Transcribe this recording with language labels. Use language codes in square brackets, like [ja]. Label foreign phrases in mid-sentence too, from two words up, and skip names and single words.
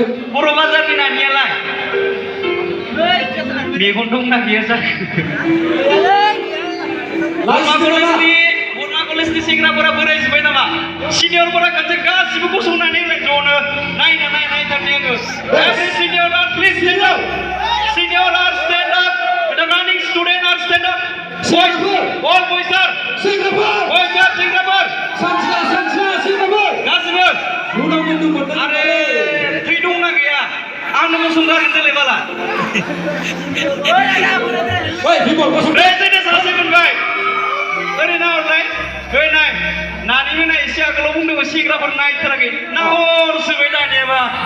[brx] बर' बाजारनि नानियालाय मेगन दंना गैया जाखो बरमा कलेजनि सेंग्राफोरा बोरायजोब्बाय नामा सिनियरफोरा खनसे गासिबो गसंनानै ज'नो नायथारनि आङो [en] every senior are please stand up senior are stand up the running student are stand up all boys are [brx] सेंग्राफोर सानसेया सेंग्राफोर गासिबो आरे थै दंना गैया आंनो गसंगारगोन देलाय बाला जोंनो सासे मोनबाय ओरैनो हरलाय नाय नानि मोना एसे आगोलाव बुंदोंमोन सेंग्राफोर नायथाराखै नाहरसोबाय दानियाबा